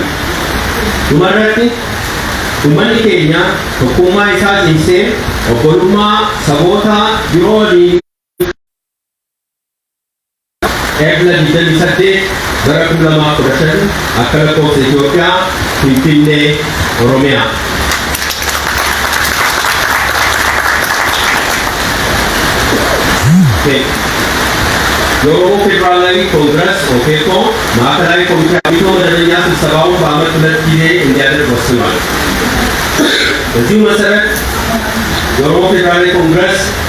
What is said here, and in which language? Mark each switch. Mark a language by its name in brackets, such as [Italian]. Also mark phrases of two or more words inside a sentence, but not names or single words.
[Oromo] Dhumarratti uummanni keenya tokkummaa isaa cimsee obbolummaa saboota biroo waliin Eebla 28 bara 2015 akka lakkoofsa Itoophiyaa Finfinnee Oromiyaa. [Amharic] የኦሮሞ ፌዴራላዊ ኮንግረስ ኦፌኮ ማዕከላዊ ኮሚቴው መደበኛ ስብሰባውን በዓመት 2 ጊዜ እንዲያደርግ ወስኗል። በዚሁ መሰረት የኦሮሞ ፌዴራላዊ ኮንግረስ